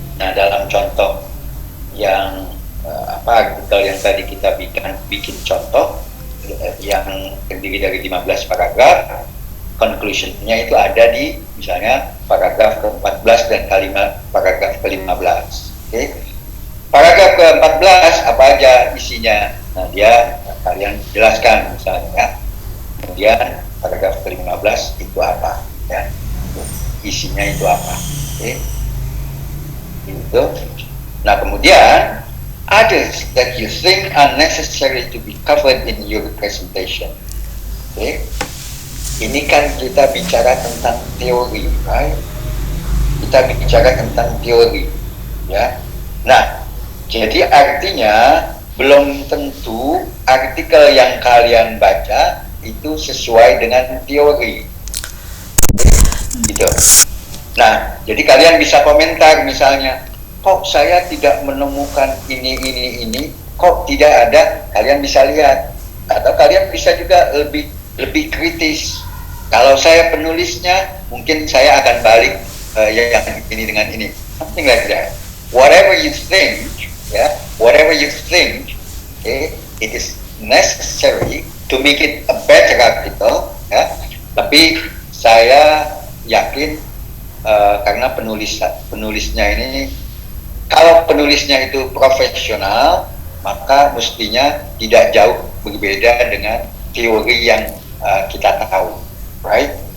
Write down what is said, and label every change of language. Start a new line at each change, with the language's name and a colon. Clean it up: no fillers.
Indonesian: Nah, dalam contoh yang artikel yang tadi kita bikin contoh yang terdiri dari 15 paragraf, conclusion-nya itu ada di misalnya paragraf ke-14 dan paragraf ke-15. Oke. Paragraf ke-14 apa aja isinya? Nah, dia kalian jelaskan misalnya, ya. Kemudian paragraf ke-15 itu apa, ya. Isinya itu apa. Oke. Itu. Nah, kemudian
English: others that you think are necessary to be covered in your presentation.
Indonesian: Oke. Ini kan kita bicara tentang teori, right? Kita bicara tentang teori, ya. Nah, jadi artinya belum tentu artikel yang kalian baca itu sesuai dengan teori, gitu. Nah, jadi kalian bisa komentar misalnya, kok saya tidak menemukan ini, kok tidak ada? Kalian bisa lihat, atau kalian bisa juga lebih kritis. Kalau saya penulisnya, mungkin saya akan balik yang ini dengan ini,
English: something like that. Whatever you think, ya, whatever you think, okay, it is necessary to make it a better article, ya.
Indonesian: Tapi saya yakin karena penulisnya ini, kalau penulisnya itu profesional, maka mestinya tidak jauh berbeda dengan teori yang kita tahu, right?